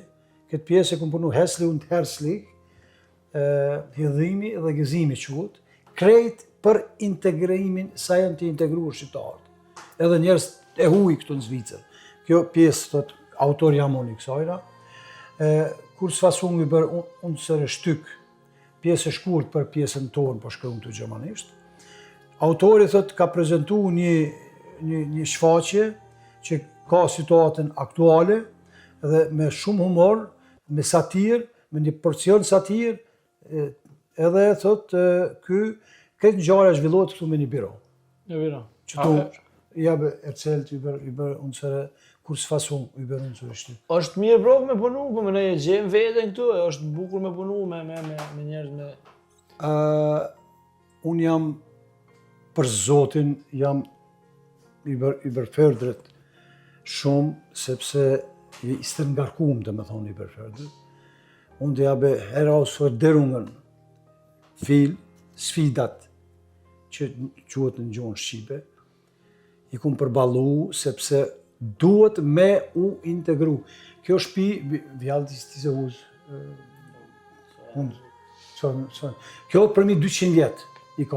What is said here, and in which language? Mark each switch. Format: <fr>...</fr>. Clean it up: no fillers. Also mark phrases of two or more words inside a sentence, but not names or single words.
<sq>Këtë pjesë e kam punu Hesli und Hersli, hidhimi dhe gëzimi quhet, krejt për integrimin sa janë të integruar shqiptarët. Edhe njerëz e huaj këtu në Zvicër. Kjo pjesë thot autor jam unë I kësajna.</sq> <de>Kursfassung über unsere Stück,</de> <sq>pjesë e shkurt për pjesën tonë, po shkruan të gjermanisht. Autori thot ka prezantuar një shfaqje që ka situatën aktuale dhe me shumë humor, me satir, me një porcion satir, edhe thot këtë ngjarje zhvillohet këtu me një biro. Jo, vira. Që tu</sq> <de>ich habe erzählt über unsere Kursfassung über unsere Stück.</de> <sq>Është mirë prov me punu, po më ne e gjem veten këtu, është bukur me punu me njerëz me... Unë jam, për Zotin, jam überfördret shumë, sepse I stërngarkum të me thonë überfördret.</sq> <de>Und ich habe Herausforderungen, viel,</de> <sq>sfidat, që quhet në gjuhën shqipe, I kum përballu, sepse duhet me u integru. Kjo shtëpi, vjallë ti se uz, kjo për mi 200 vjet I ka.</sq>